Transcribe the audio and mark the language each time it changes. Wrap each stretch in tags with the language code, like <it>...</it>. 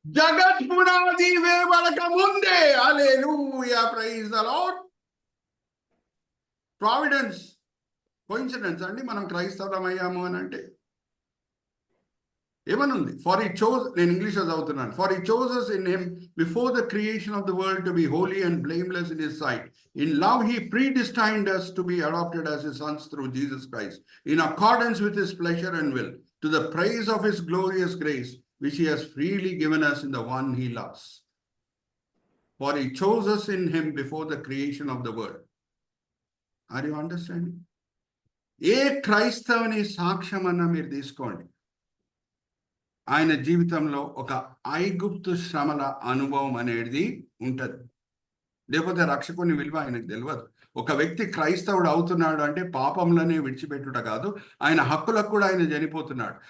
<te>జగత్ పునాది వేయబడక ముందే.</te> <en>Hallelujah, praise the lord.</en> <te>Providence, coincidence అండి మనం క్రైస్తవులం అయ్యాము అని అంటే? ఏమనుంది?</te> <en>for he chose,</en> <te>నేను ఇంగ్లీష్లో చదువుతున్నాను.</te> <en>For he chooses in him before the creation of the world to be holy and blameless in his sight. In love he predestined us to be adopted as his sons through Jesus Christ in accordance with his pleasure and will, to the praise of his glorious grace which he has freely given us in the one he loves. For he chose us in him before the creation of the world. Are you understanding?</en> <te>ఏ క్రైస్తవుని సాక్ష్యం అన్న మీరు తీసుకోండి, ఆయన జీవితంలో ఒక ఐగుప్తు శ్రమల అనుభవం అనేది ఉంటుంది. లేకపోతే రక్షకుని విలువ ఆయనకు తెలియదు. ఒక వ్యక్తి క్రైస్తవుడు అవుతున్నాడు అంటే పాపంలోనే విడిచిపెట్టుట కాదు, ఆయన హక్కులకు కూడా ఆయన చనిపోతున్నాడు.</te>